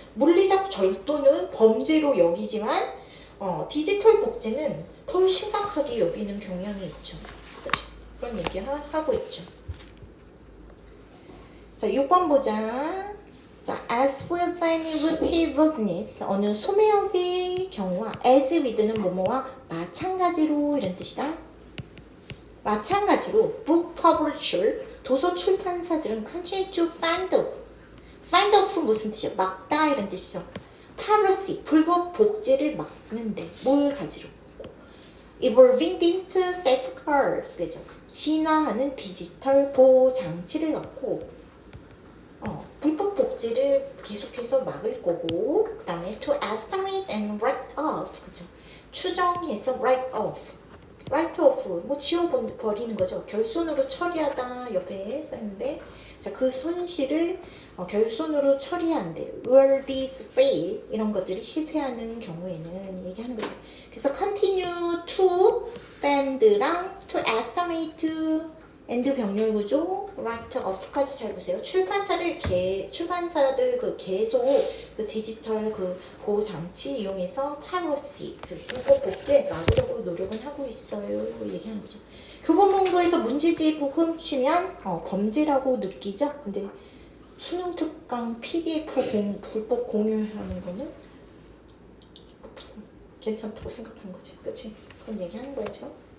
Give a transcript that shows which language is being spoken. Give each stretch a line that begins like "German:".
Korean: 물리적 절도는 범죄로 여기지만 디지털 복제는 더 심각하게 여기는 경향이 있죠. 그렇죠? 그런 얘기 하고 있죠. 자, 6번 보자. 자,
English: as with any retail business,
Korean: 어느 소매업의 경우와 as with는 뭐뭐와 마찬가지로 이런 뜻이다. 마찬가지로
English: book publisher,
Korean: 도서 출판사들은
English: continue to find out
Korean: 무슨 뜻이야? 막다 이런 뜻이죠. piracy, 불법 복제를 막는데 뭘 가지로?
English: evolving digital safeguards,
Korean: 그죠? 진화하는 디지털 보호 장치를 갖고 불법 복제를 계속해서 막을 거고, 그 다음에
English: to estimate and write off,
Korean: 그죠? 추정해서
English: write off.
Korean: write off 뭐 지워버리는 거죠. 결손으로 처리하다 옆에 써있는데 자, 그 손실을 결손으로 처리한대.
English: Will these fail?
Korean: 이런 것들이 실패하는 경우에는 얘기하는 거죠. 그래서
English: continue to band
Korean: 랑
English: to estimate and
Korean: 병렬 구조,
English: write off
Korean: 까지 잘 보세요. 출판사들 그 계속 그 디지털 그 보호 장치 이용해서 piracy, 즉 불법 복제 막으려고 노력은 하고 있어요. 얘기하는 거죠. 교보문고에서 문제집 훔치면 범죄라고 느끼죠. 근데 수능 특강 PDF 불법 공유하는 거는 괜찮다고 생각하는 거지, 그렇지? 그런 얘기하는 거죠.